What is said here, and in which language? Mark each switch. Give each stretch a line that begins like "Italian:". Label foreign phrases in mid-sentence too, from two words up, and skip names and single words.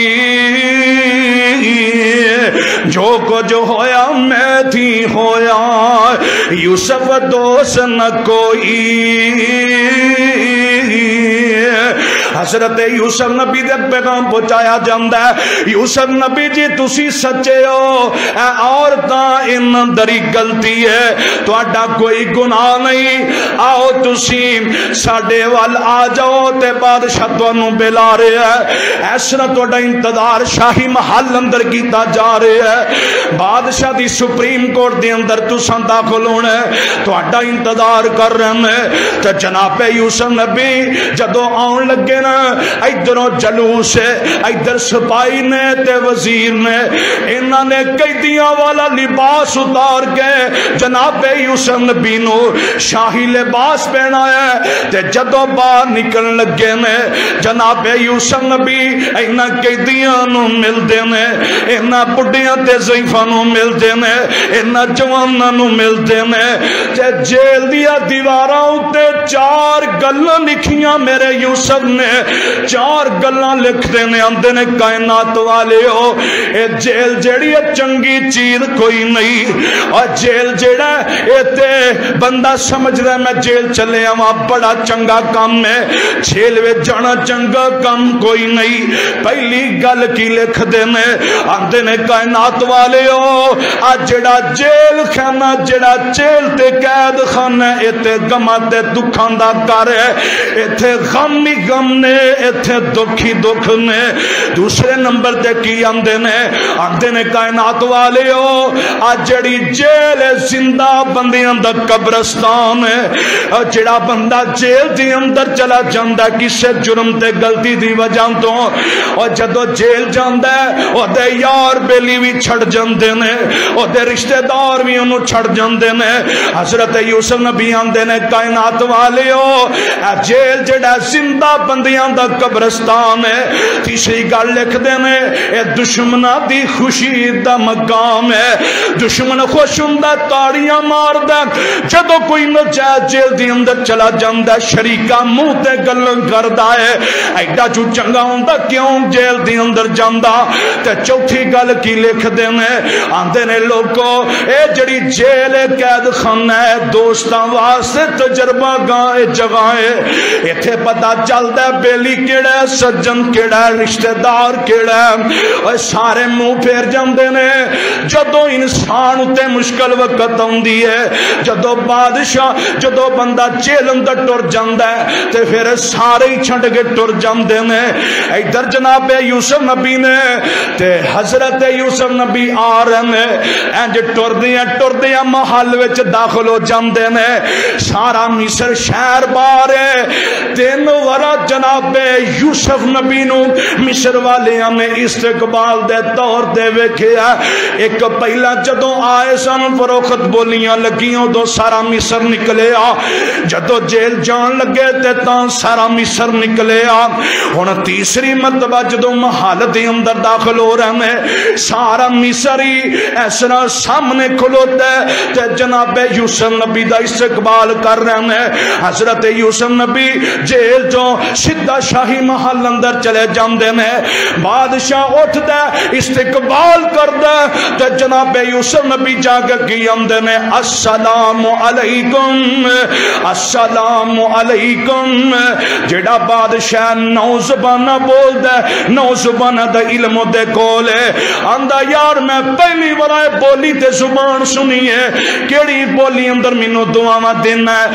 Punjabi: جو کچھ ہویا میں تھی ہویا یوسف دوست نہ کوئی. حضرت یوسف نبی دے پیغام پہنچایا جاندا ہے یوسف نبی جی تسی سچے ہو اے عورتاں ان دری غلطی ہے تہاڈا کوئی گناہ نہیں. آؤ تسی ساڈے وال آ جاؤ تے بادشاہ تانوں بلا رہا ہے. اس طرح تہاڈا انتظار شاہی محل اندر کیتا جا رہا ہے. بادشاہ دی
English: Supreme Court
Punjabi: دے اندر تساں داخل ہونا ہے تہاڈا انتظار کر رہے ہیں. تے جناب یوسف نبی جدوں آن لگے نا ادھروں جلوس ہے ادھر سپاہی نے تے وزیر نے انہاں نے قیدیاں والا لباس اتار کے جناب یوسف نبی نو شاہی لباس پہنایا تے جدوں باہر نکل لگے نے جناب یوسف نبی انہاں قیدیاں نو ملدے نے انہاں بڈھیاں تے ضعیفاں نو ملدے نے انہاں جواناں نو ملدے نے تے جیل دیا دیواراں اُتے 4 گلاں لکھیاں میرے یوسف نے 4 گلاں لکھ دے نے آندے نے کائنات والے ہو اے جیل جیڑی ہے چنگی چیز کوئی نہیں اور جیل جیڑا اے تے بندہ سمجھ رہا ہے میں جیل چلے آواں بڑا چنگا کام ہے جیل وچ جانا چنگا کام کوئی نہیں. پہلی گل کی لکھ دے نے آندے نے کائنات والے ہو آ جڑا جیل خانہ جڑا جیل تے قید خانہ ایتھے غماں تے دکھاں دا گھر ہے ایتھے غم ہی غم نے ایتھے دکھ ہی دکھ نے. دوسرے نمبر تے کی آندے نے کائنات والے ہو آ جڑی جیل زندہ بندیاں دا قبرستان ہے. جڑا بندہ جیل دی اندر چلا جاندا کسے جرم تے غلطی دی وجہ تو اور جدو جیل جاندا ہے او دے یار بیلی بھی چھڑ جاندے نے او دے رشتہ دار بھی انہوں چھڑ جاندے نے. حضرت یوسف نبی آندے نے کائنات والے ہو اے جیل جڑا زندہ بندیاں دا قبرستان ہے. تیسری گل لکھ دے نے اے دشمناں دی خوشی دا مقام ہے. دشمن خوش ہوندا تاڑیاں ماردا جدو کوئی نجات جیل دی اندر چلا جاندا شریکا منہ تے گلاں کردا ہے ایڈا جو چنگا ہوندا کیوں جیل دی اندر جاندا. تے چوتھی گل کی لکھ دے نے آندے نے لوگو اے جڑی جیل قید خانہ ہے دوستاں واسطے تجربہ گاہ جگہ ہے. ایتھے پتہ چلدا ہے بیلی کیڑا ہے سجن کیڑا ہے رشتہ دار کیڑا ہے اور سارے منہ پھیر جاندے نے جدوں انسان تے مشکل وقت آندی ہے جدوں بادشاہ جدوں بندہ جیل اندر ٹر جاندا ہے تے پھر سارے ہی چھڈ کے ٹر جاندے نے. ادھر جناب یوسف نبی نے تے حضرت یوسف نبی آ رہے نے انج ٹردیاں محل وچ داخل ہو جاندے نے. سارا مصر شہر باہر ہے 3 ورا جناب یوسف نبی نو مصر والیاں نے استقبال دے طور دے ویکھیا. ایک پہلا جدوں آئے سن فروخت بولیاں لگیاں دو سارا مصر نکلیا. جدوں جیل جان لگے تے تاں سارا مصر نکلیا. ہن تیسری مرتبہ جدوں محل دے اندر داخل ہو رہے ہیں سارا مصری اس طرح سامنے کھلوتا ہے تے جناب یوسف نبی دا استقبال کر رہے ہیں. حضرت یوسف نبی جیل جو سیدھا شاہی محل اندر چلے جاندے نے. بادشاہ اٹھدا استقبال کردا تے جناب یوسف نبی جا کے کی آندے نے
Arabic: السلام علیکم السلام علیکم.
Punjabi: جڑا بادشاہ نو زبانہ بولدا نو زبانہ دا علم دے کول ہے. آندا یار میں پہلی بار بولی تے زبان سنی ہے کیڑی بولی اندر مینوں دعاواں دینا ہے.